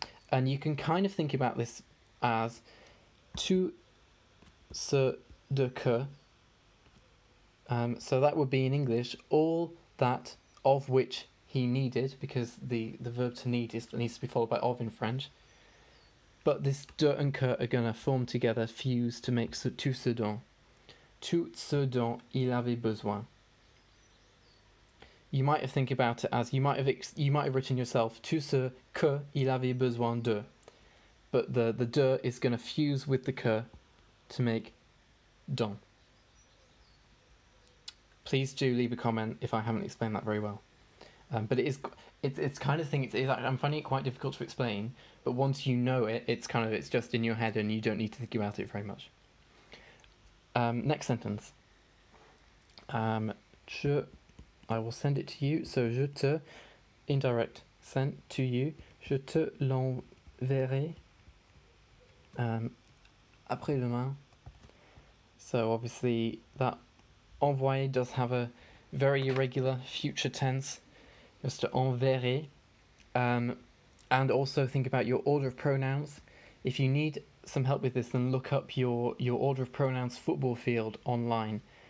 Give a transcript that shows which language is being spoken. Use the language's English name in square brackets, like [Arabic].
[English] And you can kind of think about this as [French] tout ce de que. [English] So that would be in English all that of which he needed, because the verb to need needs to be followed by of in French. But this de and que are going to form together, fuse to make [French] tout ce dont. Tout ce dont il avait besoin. [English] You might have think about it as you might have written yourself [French] tout ce que il avait besoin de, [English] but the de is going to fuse with the que to make dont. Please do leave a comment if I haven't explained that very well. But it's kind of thing. I'm finding it quite difficult to explain. But once you know it, it's just in your head and you don't need to think about it very much. Next sentence. I will send it to you. So [French] je te, [English] indirect, sent to you. [French] Je te l'enverrai après-demain. [English] So obviously that envoyer does have a very irregular future tense. Just to enverrai. And also think about your order of pronouns. If you need some help with this, then look up your order of pronouns football field online.